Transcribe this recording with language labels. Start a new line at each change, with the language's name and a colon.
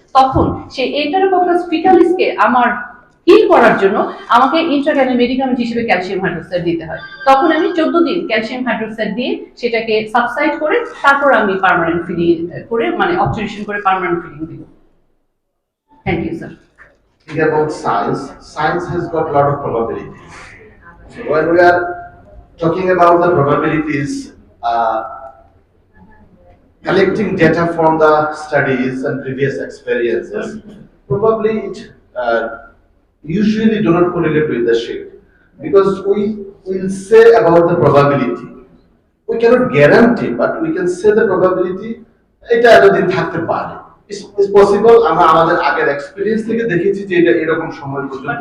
Bangla: তখন সেই এন্টেরোকক্কাস ফিকালিসকে আমার হিল করার জন্য আমাকে ইন্ট্রাক্যানাল মেডিকামেন্ট হিসেবে ক্যালসিয়াম হাইড্রোক্সাইড দিতে হয়। তখন আমি 14 দিন ক্যালসিয়াম হাইড্রোক্সাইড দিয়ে সেটাকে সাবসাইড করে তারপর আমি পার্মানেন্ট ফিলিং করে, মানে অবজারভেশন করে পার্মানেন্ট ফিলিং দিব। Thank you sir.
English: About science, science has got a lot of probabilities. So when we are talking about the probabilities, collecting data from the studies and previous experiences, probably it usually do not correlate with the shape, because we will say about the probability. We cannot guarantee, but we can say the probability
Bangla: এটা এতদিন থাকতে পারে।
English: It's possible,
Bangla: আমরা আমাদের আগের experience থেকে দেখেছি যে এটা এরকম সময় পর্যন্ত।